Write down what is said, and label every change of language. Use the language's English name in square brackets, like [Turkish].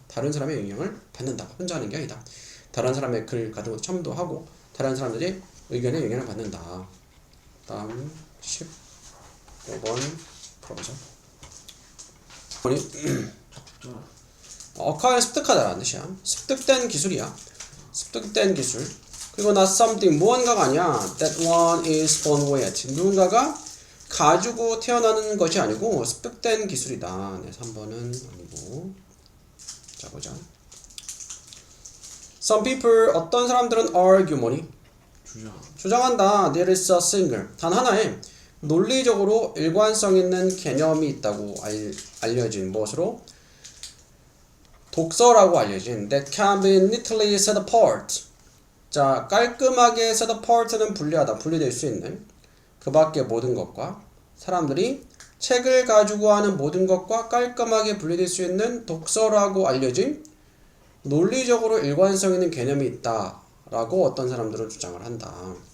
[Korean] 다른 사람의 영향을 받는다. 혼자 하는 게 아니다. 다른 사람의 글 같은 것도 참조하고 다른 사람들의 의견에 영향을 받는다. 다음 15번 풀어보자. 어카에 습득하다라는 뜻이야. 습득된 기술이야. 습득된 기술. 그리고 [English] not something, [Korean] 무언가가 아니야. [English] That one is born with. [Korean] 누군가가 가지고 태어나는 것이 아니고 습득된 기술이다. 네, 3번은 아니고. 자, 보자. [English] Some people, [Korean] 어떤 사람들은 argue 뭐니? 주장한다. [English] There is a single. [Korean] 단 하나의 논리적으로 일관성 있는 개념이 있다고 알려진 무엇으로? 독서라고 알려진 [English] that can be neatly set apart. [Korean] 자, 깔끔하게 set apart는 분리하다, 분리될 수 있는 그 밖의 모든 것과 사람들이 책을 가지고 하는 모든 것과 깔끔하게 분리될 수 있는 독서라고 알려진 논리적으로 일관성 있는 개념이 있다라고 어떤 사람들은 주장을 한다.